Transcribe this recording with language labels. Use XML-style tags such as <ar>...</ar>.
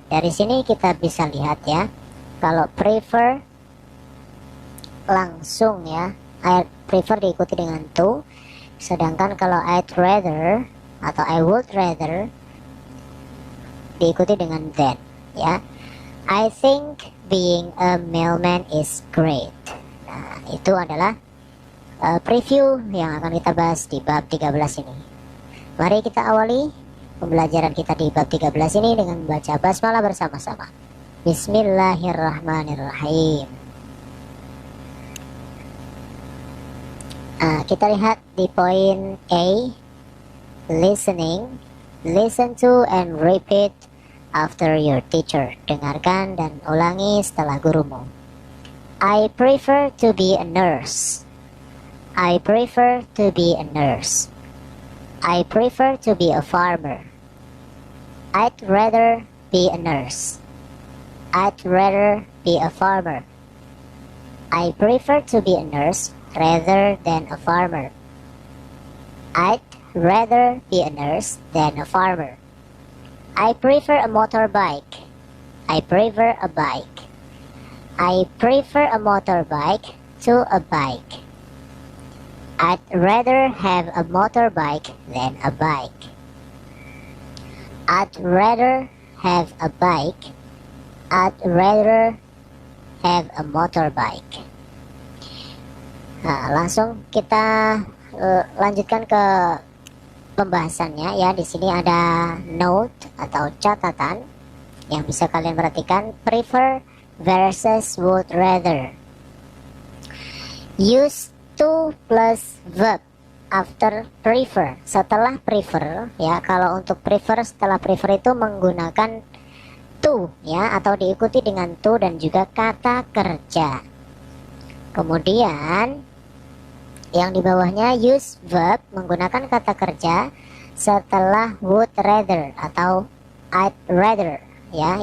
<id>Dari sini kita bisa lihat ya, kalau prefer langsung ya, I prefer diikuti dengan to, sedangkan kalau I'd rather atau I would rather diikuti dengan than ya.</id> <en>I think being a mailman is great.</en> <id>Nah, itu adalah preview yang akan kita bahas di bab 13 ini. Mari kita awali pembelajaran kita di bab 13 ini dengan membaca basmalah bersama-sama.</id> <ar>Bismillahirrahmanirrahim.</ar> <id>Kita lihat di poin A, listening.</id> <en>Listen to and repeat after your teacher.</en> <id>Dengarkan dan ulangi setelah gurumu.</id> <en>I prefer to be a nurse. I prefer to be a nurse. I prefer to be a farmer. I'd rather be a nurse. I'd rather be a farmer. I prefer to be a nurse rather than a farmer. I'd rather be a nurse than a farmer. I prefer a motorbike. I prefer a bike. I prefer a motorbike to a bike. I'd rather have a motorbike than a bike. I'd rather have a bike. I'd rather have a motorbike.</en> <id>Nah, langsung kita lanjutkan ke pembahasannya ya. Di sini ada note atau catatan yang bisa kalian perhatikan.</id> <en>Prefer versus would rather. Use to plus verb after prefer.</en> <id>Setelah prefer ya, kalau untuk prefer, setelah prefer itu menggunakan to ya, atau diikuti dengan to dan juga kata kerja. Kemudian yang di bawahnya use verb menggunakan kata kerja setelah would rather atau I'd rather ya.</id>